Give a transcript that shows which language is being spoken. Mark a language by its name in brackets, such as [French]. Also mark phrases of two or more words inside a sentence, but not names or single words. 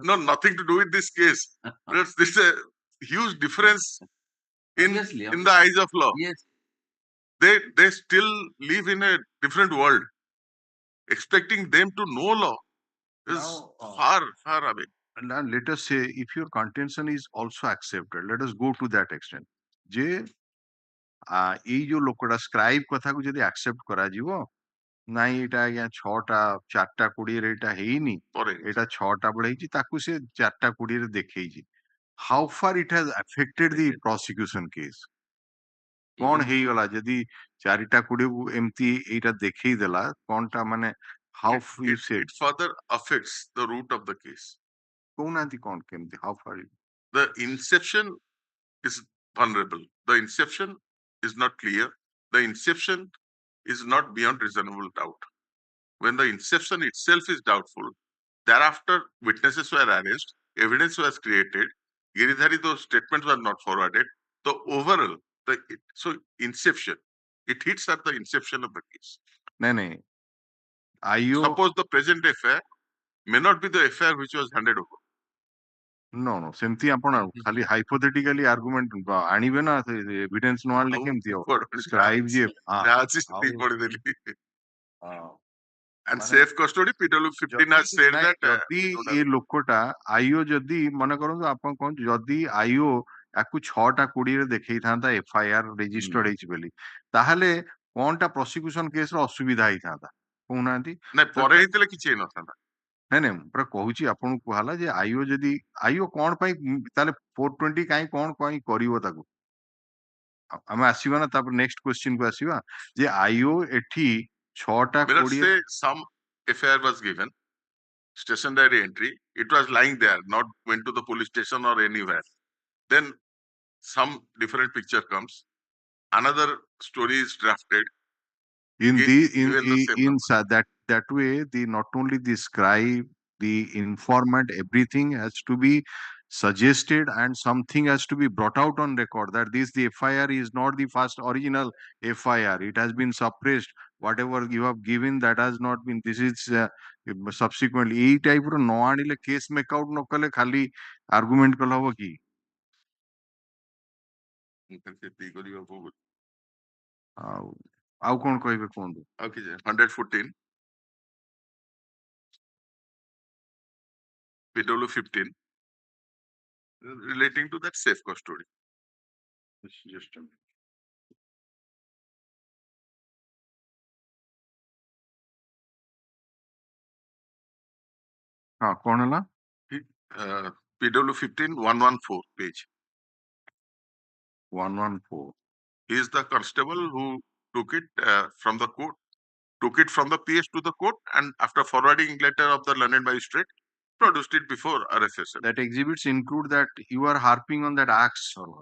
[English] no, nothing to do with this case. Because this is a huge difference in Obviously, in the eyes of law. Yes. They still live in a different world. Expecting them to know law is Now, far away. and let us say if your contention is also accepted, let us go to that extent. [Odia] ଯେ ଏଇ ଯୋଉ ଲୋକଟା ସ୍କ୍ରାଇବ କଥାକୁ ଯଦି ଆକ୍ସେପ୍ଟ କରାଯିବ, ନାଇଁ ଏଇଟା ଆଜ୍ଞା 6ଟା 4:20 ଏଇଟା ହେଇନି, ପରେ ଏଇଟା 6ଟା ବେଳେ ହେଇଛି, ତାକୁ ସେ 4:20 ଦେଖେଇଛି. [English] How far it has affected the prosecution case? [Odia] କଣ ହେଇଗଲା ଯଦି 4:20 ଏମିତି ଏଇଟା ଦେଖେଇ ଦେଲା, କଣଟା ମାନେ [English] how you said it further affects the root of the case. [Odia] କହୁନାହାନ୍ତି କଣ କେମିତି [English] how far The inception is vulnerable. The inception is not clear. The inception is not beyond reasonable doubt. When the inception itself is doubtful, thereafter witnesses were arranged, evidence was created, Giridhari, those statements were not forwarded. The overall, so inception, it hits at the inception of the case. [Odia] ନାଇଁ ନାଇଁ IO [English] Suppose the present affair may not be the affair which was handed over. [Odia] no ସେମିତି ଆପଣ ଖାଲି [English] hypothetically argument [Odia] ଆଣିବେ ନା, ଏଭିଡେନ୍ସ ନ ଆଣିଲେ କେମିତି ହବ? ସ୍କ୍ରାଇବ ଯିଏ [English] and safe custody, PW 15 has said that [Odia] ଯଦି ଏ ଲୋକଟା ଆଇଓ ଯଦି ମନେ କରନ୍ତୁ ଆପଣ କହନ୍ତୁ ଯଦି ଆଇଓ ୟାକୁ 6:20 ଦେଖେଇଥାନ୍ତା [English] FIR registered [Odia] ହେଇଛି ବୋଲି, ତାହେଲେ କଣଟା [English] prosecution case [Odia] ଅସୁବିଧା ହେଇଥାନ୍ତା କହୁନାହାନ୍ତି? ନାଇଁ ପରେ ହେଇଥିଲେ କିଛି ହେଇନଥାନ୍ତା। ନାଇଁ ନାଇଁ ପୁରା କହୁଛି ଆପଣଙ୍କୁ କୁହାହେଲା ଯେ ଆଇଓ ଯଦି ଆଇଓ କଣ ପାଇଁ ତାହେଲେ 420 କାହିଁ କଣ ପାଇଁ କରିବ ତାକୁ? ଆମେ ଆସିବା ନା ତାପରେ [English] next question [Odia] କୁ ଆସିବା ଯେ ଆଇଓ ଏଠି 6:20 [English] say some affair was given, station diary entry, it was lying there, not went to the police station or anywhere. Then some different picture comes, another story is drafted. in given the same number. that way the not only the scribe, the informant, everything has to be suggested and something has to be brought out on record that this the FIR is not the first original FIR, it has been suppressed, whatever you have given that has not been, this is subsequently [Odia] ଏଇ ଟାଇପ ର ନ ଆଣିଲେ କେସ ମେକ ଆଉଟ ନ କଲେ ଖାଲି ଆର୍ଗୁମେଣ୍ଟ କଲେ ହବ କି ଆଉ କଣ କହିବେ କୁହନ୍ତୁ? [English] Okay, 114 PW 15 relating to that safe custody. Just a minute. [Odia] ହଁ କଣ ହେଲା? [English] PW 15 114 page. 114. He is the constable who took it from the court, took it from the PS to the court, and after forwarding letter of the learned magistrate, produced it before arrest session. That exhibits include that you are harping on that acts or what?